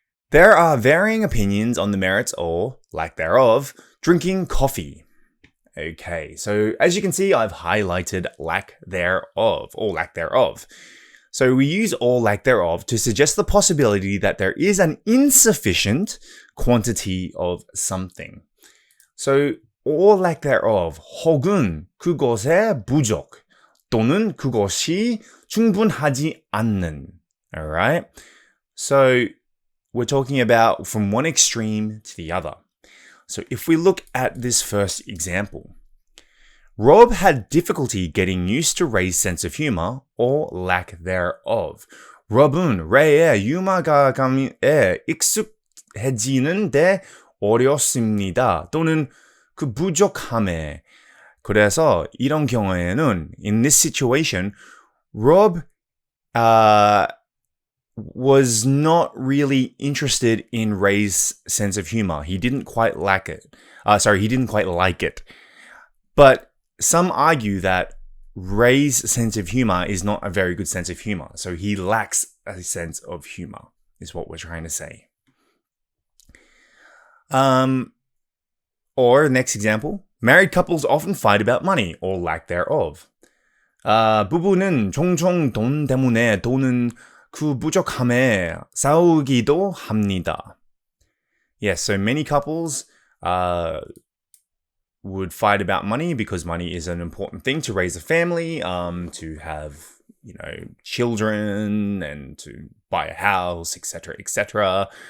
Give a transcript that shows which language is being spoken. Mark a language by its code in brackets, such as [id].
[en] There are varying opinions on the merits or lack thereof drinking coffee. Okay, so as you can see, I've highlighted lack thereof or lack thereof. So we use or lack thereof to suggest the possibility that there is an insufficient quantity of something. So or lack thereof, [ko] 혹은 그것의 부족, 또는 그것이 충분하지 않는. [en] Alright? So we're talking about from one extreme to the other. So if we look at this first example, Rob had difficulty getting used to Ray's sense of humor or lack thereof. [ko] Rob은 Ray의 유머가 익숙해지는데 어렵습니다. 또는 그 부족함에. 그래서 이런 경우에는 [en] in this situation, Rob was not really interested in Ray's sense of humor. He didn't quite like it. He didn't quite like it. But some argue that Ray's sense of humor is not a very good sense of humor. So he lacks a sense of humor, is what we're trying to say. Or next example, married couples often fight about money or lack thereof. [ko] 부부는 종종 돈 때문에 또는 그 부족함에 싸우기도 합니다. [en] Yes, so many couples would fight about money because money is an important thing to raise a family, to have, children and to buy a house, etc., etc.